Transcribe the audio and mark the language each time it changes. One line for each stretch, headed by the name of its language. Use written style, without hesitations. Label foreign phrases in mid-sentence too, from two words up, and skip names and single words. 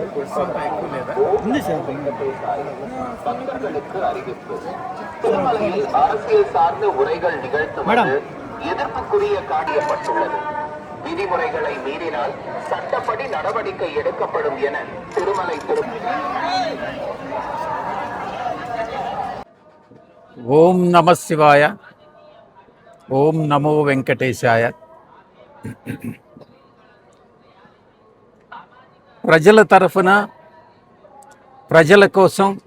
Tamil: அரசியல் சார்ந்த உரைகள் நிகழ்த்துவது எதிர்ப்புக்குரிய காட்டியப்பட்டுள்ளது. விதிமுறைகளை மீறினால் சட்டப்படி நடவடிக்கை எடுக்கப்படும் என திருமலை
Sanskrit: ఓం నమ శివాయ. ఓం నమో వెంకటేశాయ.
Telugu: ప్రజల తరఫున ప్రజల కోసం